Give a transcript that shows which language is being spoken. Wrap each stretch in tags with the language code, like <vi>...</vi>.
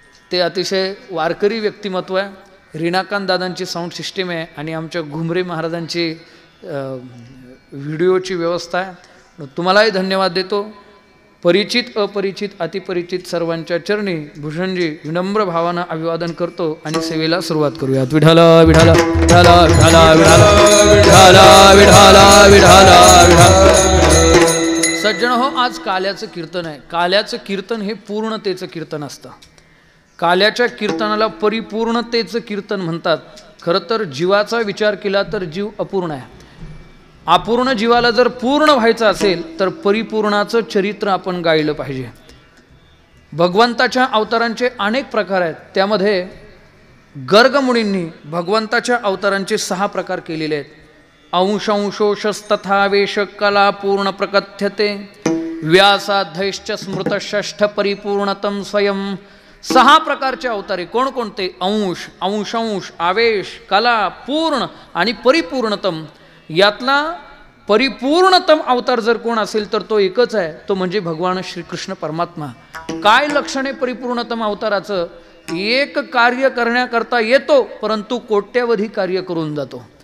<mr>ते अतिशय वारकरी व्यक्तिमत्व आहे। रीनाकांत दादांची साऊंड सिस्टीम आहे आणि आमच्या घुमरे महाराजांची व्हिडिओची व्यवस्था आहे। तुम्हालाही धन्यवाद देतो। परिचित अपरिचित अतिपरिचित सर्वांच्या चरणी भूषणजी विनम्र भावानं अभिवादन करतो आणि सेवेला सुरुवात करूयात। विठाल विठाल विठाल विठाल विठाल विठाल विठाल विठाल। सज्जन हो, आज काल्याचं कीर्तन आहे। काल्याचं कीर्तन हे पूर्णतेचं कीर्तन असतं। काल्याच्या कीर्तनाला परिपूर्णतेचं कीर्तन म्हणतात। खरं तर जीवाचा विचार केला तर जीव अपूर्ण आहे। अपूर्ण जीवाला जर पूर्ण व्हायचं असेल तर परिपूर्णाचं चरित्र आपण गायलं पाहिजे। भगवंताच्या अवतारांचे अनेक प्रकार आहेत, त्यामध्ये गर्गमुनींनी भगवंताच्या अवतारांचे 6 प्रकार केलेले आहेत।</mr> <sa>अंशंशोषस्तथा वेश कला पूर्ण प्रकथ्यते व्यासाधैश्च स्मृत षष्ठ परिपूर्णतम स्वयं।</sa> <mr>6 प्रकारचे अवतारे कोणकोणते? अंश, अंशांश, आवेश, कला, पूर्ण आणि परिपूर्णतम। यातला परिपूर्णतम अवतार जर कोण असेल तर तो एकच आहे, तो म्हणजे भगवान श्रीकृष्ण परमात्मा। काय लक्षणे परिपूर्णतम अवताराचं? एक कार्य करण्याकरता येतो परंतु कोट्यावधी कार्य करून जातो।</mr>